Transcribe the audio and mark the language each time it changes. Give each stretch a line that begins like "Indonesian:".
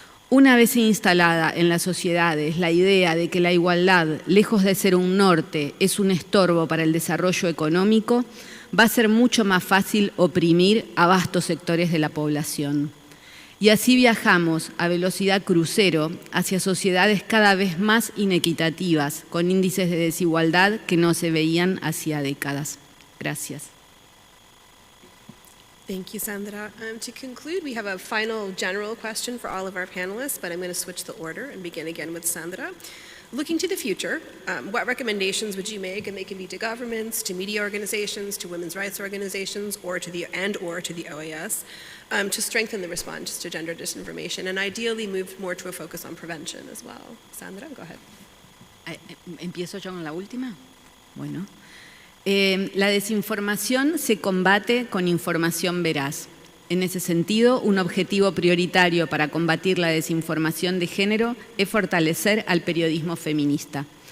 Spanish: Una vez instalada en las sociedades la idea de que la igualdad, lejos de ser un norte, es un estorbo para el desarrollo económico, va a ser mucho más fácil oprimir a vastos sectores de la población. Y así viajamos a velocidad crucero hacia sociedades cada vez más inequitativas, con índices de desigualdad que no se veían hacía décadas. Gracias.
English: Thank you, Sandra. To conclude, we have a final general question for all of our panelists, but I'm going to switch the order and begin again with Sandra. Looking to the future, what recommendations would you make, and they can be to governments, to media organizations, to women's rights organizations, or to the OAS, to strengthen the response to gender disinformation, and ideally move more to a focus on prevention as well? Sandra, go ahead.
Spanish: ¿Empiezo yo con la última? Bueno. La desinformación se combate con información veraz. En ese sentido, un objetivo prioritario para combatir la desinformación de género es fortalecer al periodismo feminista.